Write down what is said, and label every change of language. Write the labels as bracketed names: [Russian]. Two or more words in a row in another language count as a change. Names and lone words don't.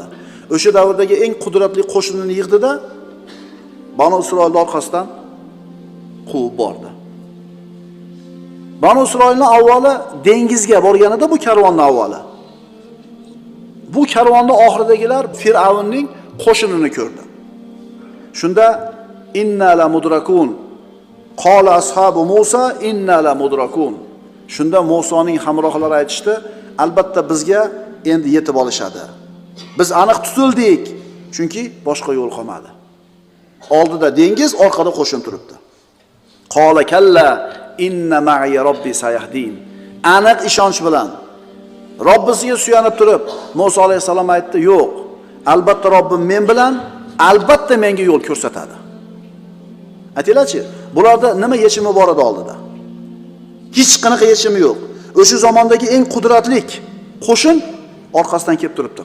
[Uzbek] O'sha davrdagi eng qudratli qo'shinini yig'di-da, Banu Isroilning orqasidan quvib bordi. Banu Isroilning avvali dengizga borganida bu karvonning avvali. Bu karvonning oxiridagilar Firavnning qo'shinini ko'rdi. [Arabic] Shunda إنا لمدركون قال أصحاب موسى إنا لمدركون. [Uzbek] Shunda Musoning hamrohlari aytishdi, albatta bizga endi yetib olishadi. Biz aniq tutildik, chunki boshqa yo'l qolmadi. Oldida dengiz, orqada qo'shin turibdi. [Arabic] قال كلا إن معي ربي سيهدين. [Uzbek] Aniq ishonch bilan Robbisiga suyanib turib, Musa alayhisalom aytdi, yo'q, albatta Robbim men bilan, albatta menga yo'l ko'rsatadi. Aytinglarchi, bularda nima yechimi bor edi oldida? Hech qanaqa yechimi yo'q. O'sha zamondagi eng qudratlik qo'shin orqasidan kelib turibdi.